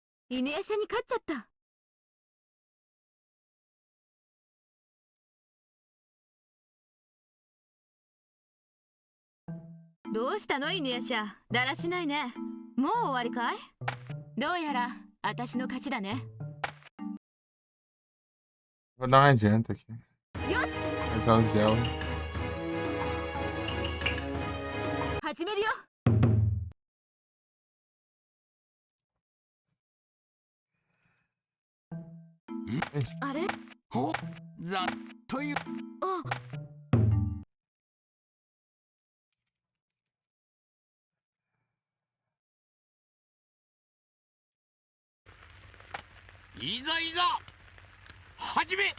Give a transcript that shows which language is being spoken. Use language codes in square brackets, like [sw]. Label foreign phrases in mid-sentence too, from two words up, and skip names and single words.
[ja] 犬夜叉に勝っちゃった。どうしたの犬夜叉、だらしないね。もう終わりかい？どうやら私の勝ちだね。 [pt] Vou dar uma adianta aqui. Mas ela gela. [ja] 始めるよ。あれ？ほざというあ、いざいざ始め。